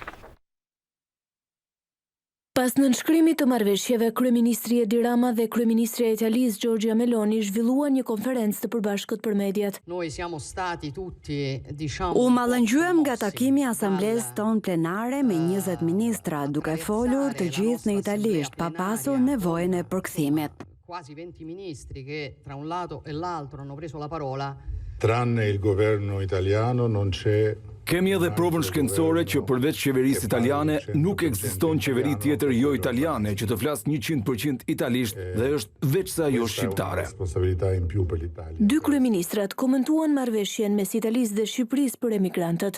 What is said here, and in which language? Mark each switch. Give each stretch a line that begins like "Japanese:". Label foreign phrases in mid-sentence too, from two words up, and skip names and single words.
Albanian: Pas nënshkrimit të marrëveshjeve, kryeministri Edi Rama dhe kryeministrja e Italisë Giorgia Meloni zhvilluan një konferencë të përbashkët për mediat. U mallëngjyem nga takimi i asamblesë tonë plenare me 20 ministra, duke folur të gjithë në italisht, pa pasur nevojën e përkthimit.
Italian: Quasi 20 ministri che tra un lato e l'altro hanno preso la parola. Tranne il governo italiano non c'è.
Albanian: Kemi edhe provën shkencore që përveç qeverisë italiane nuk ekziston qeveri tjetër jo italiane që të flasë 100% italisht dhe është veç sa ajo shqiptare. Dy kryeministrat komentuan marrëveshjen mes Italisë dhe Shqipërisë për emigrantët.